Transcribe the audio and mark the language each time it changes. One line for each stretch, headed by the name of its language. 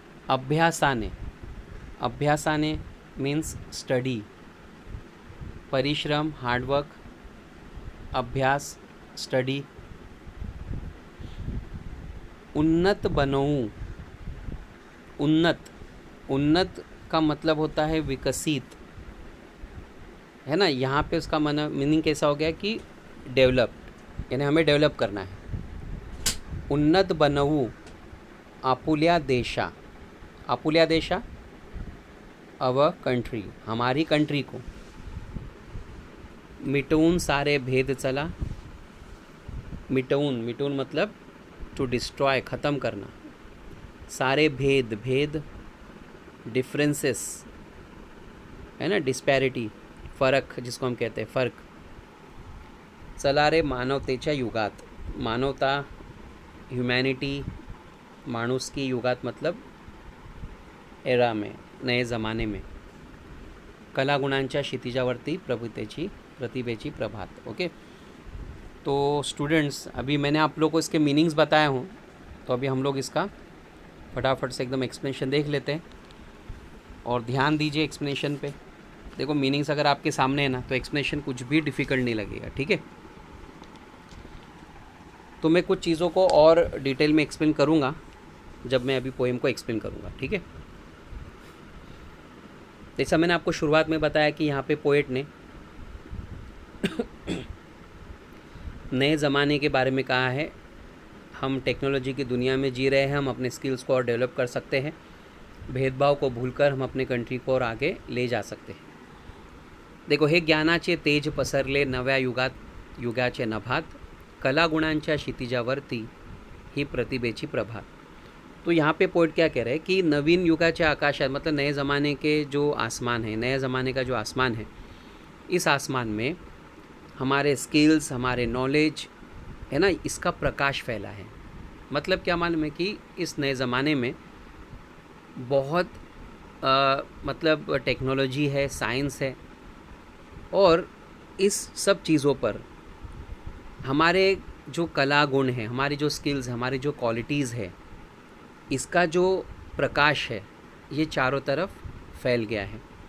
Marathi: अभ्यासाने, अभ्यासाने means study.
Hindi: परिश्रम, hard work, अभ्यास, study. उन्नत बनऊं, उन्नत, उन्नत का मतलब होता है विकसित, है ना। यहाँ पे उसका मीनिंग कैसा हो गया कि डेवलप्ड, यानी हमें डेवलप करना है।
Marathi: उन्नत बनवू आपुल्या देशा, आपुल्या देशा अवर कंट्री,
Hindi: हमारी कंट्री को।
Marathi: मिटवून सारे भेद चला, मिटवून, मिटवून
Hindi: मतलब टू डिस्ट्रॉय, ख़त्म करना।
Marathi: सारे भेद, भेद डिफरेंसेस, है ना, डिस्पैरिटी, फ़र्क जिसको हम कहते हैं, फ़र्क। चला रे मानवतेच्या युगात,
Hindi: मानवता, ह्यूमैनिटी, माणूस की, युगात मतलब एरा में, नए ज़माने में।
Marathi: कलागुणांच्या क्षितिजावरती प्रतिभेची प्रभात।
Hindi: ओके, तो स्टूडेंट्स अभी मैंने आप लोगों को इसके मीनिंग्स बताए हूँ, तो अभी हम लोग इसका फटाफट से एकदम एक्सप्लेनेशन देख लेते हैं और ध्यान दीजिए एक्सप्लेनेशन पे। देखो मीनिंग्स अगर आपके सामने है ना तो एक्सप्लेनेशन कुछ भी डिफ़िकल्ट नहीं लगेगा, ठीक है। तो मैं कुछ चीज़ों को और डिटेल में एक्सप्लेन करूँगा जब मैं अभी पोएम को एक्सप्लेन करूँगा, ठीक है। जैसा मैंने आपको शुरुआत में बताया कि यहाँ पे पोएट ने नए ज़माने के बारे में कहा है। हम टेक्नोलॉजी की दुनिया में जी रहे हैं, हम अपने स्किल्स को और डेवलप कर सकते हैं, भेदभाव को भूलकर हम अपने कंट्री को और आगे ले जा सकते हैं।
Marathi: देखो, हे ज्ञानाचे तेज पसरले नव्या युगाचे नभात, कलागुणांच्या क्षितिजावरती ही प्रतिभेची प्रभात।
Hindi: तो यहाँ पे पोएट क्या कह रहे हैं कि
Marathi: नवीन युगाच्या आकाशात,
Hindi: मतलब नए ज़माने के जो आसमान है, नए ज़माने का जो आसमान है, इस आसमान में हमारे स्किल्स, हमारे नॉलेज, है ना, इसका प्रकाश फैला है। मतलब क्या मालूम है कि इस नए ज़माने में बहुत मतलब टेक्नोलॉजी है, साइंस है, और इस सब चीज़ों पर हमारे जो कला गुण है, हमारी जो स्किल्स है, हमारी जो क्वालिटीज़ है, इसका जो प्रकाश है ये चारों तरफ फैल गया है।